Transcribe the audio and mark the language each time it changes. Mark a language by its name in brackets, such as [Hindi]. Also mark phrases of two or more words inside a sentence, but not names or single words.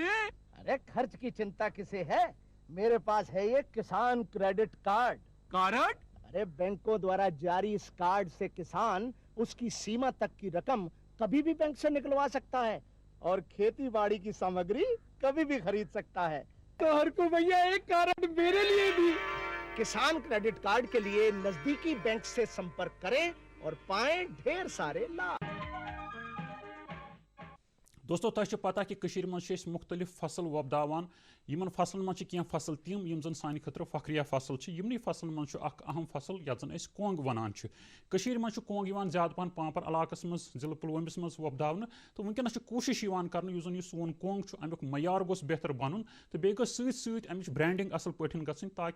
[Hindi] अरे खर्च की चिंता किसे है मेरे पास है ये किसान क्रेडिट कार्ड अरे बैंकों द्वारा जारी इस कार्ड से किसान उसकी सीमा तक की रकम कभी भी बैंक से निकलवा सकता है और खेती बाड़ी की सामग्री कभी भी खरीद सकता है। तो हरकू भैया एक कार्ड मेरे लिए भी। किसान क्रेडिट कार्ड के लिए नजदीकी बैंक से संपर्क करें और पाएं ढेर सारे लाभ। [Kashmiri] دوستو تۄہہِ چھِ پتہ کہِ کٔشیٖرِ منٛز چھِ أسۍ مختلف فصل وۄپداوان یِمن فصلن منٛز چھِ کینٛہہ فصل تِم یِم زن سانہِ خٲطرٕ فخریہ فصل چھِ یِمنٕے فصلن منٛز چھُ اکھ اہم فصل یتھ زن أسۍ کۄنٛگ ونان چھِ کٔشیٖرِ منٛز چھُ کۄنٛگ یِوان زیادٕ پہن پانٛپر علاقس منٛز ضلعہٕ پُلوٲمِس منٛز وۄپداونہٕ تہٕ وٕنکٮ۪نس چھِ کوٗشش یِوان کرنہٕ یُس زن یہِ سون کۄنٛگ چھُ امیُک معیار گوٚژھ بہتر بنُن تہٕ بیٚیہِ گٔژھ سۭتۍ سۭتۍ امِچ برینڈنگ اصل پٲٹھۍ گژھٕنۍ تاکہِ